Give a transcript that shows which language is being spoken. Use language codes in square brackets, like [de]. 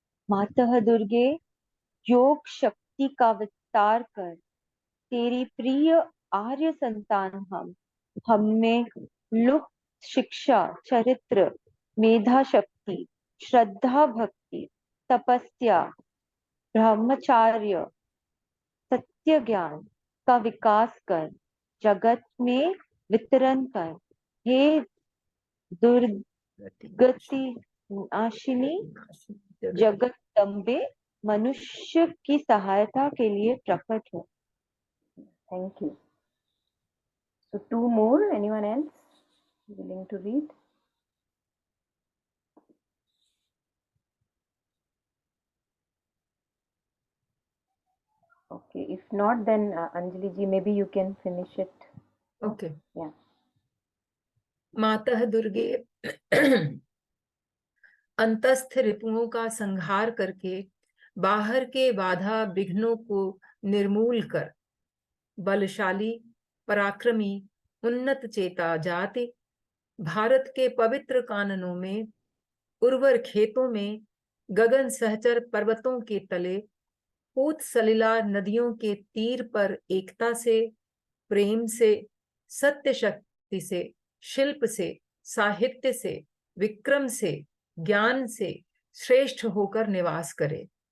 [hi] मातः दुर्गे, योग शक्ति का विस्तार कर, तेरी प्रिय आर्य संतान हम में लुप्त शिक्षा, चरित्र, मेधा शक्ति, श्रद्धा भक्ति, तपस्या, ब्रह्मचार्य, सत्य ज्ञान का विकास कर, जगत में वितरण कर। हे दुर्गति नाशिनी जगदम्बे, मनुष्य की सहायता के लिए प्रकट हो। [en] Thank you. So two more. Anyone else willing to read? Okay. If not, then Anjali ji, maybe you can finish it. Okay. Yeah. [hi] मातः दुर्गे अंतस्थ रिपुओं का संहार करके बाहर के बाधा विघ्नों को निर्मूल कर बलशाली पराक्रमी उन्नत चेता जाति भारत के पवित्र काननों में उर्वर खेतों में गगन सहचर पर्वतों के तले पूत सलिला नदियों के तीर पर एकता से प्रेम से सत्य शक्ति से शिल्प से साहित्य से विक्रम से ज्ञान से श्रेष्ठ होकर निवास करे।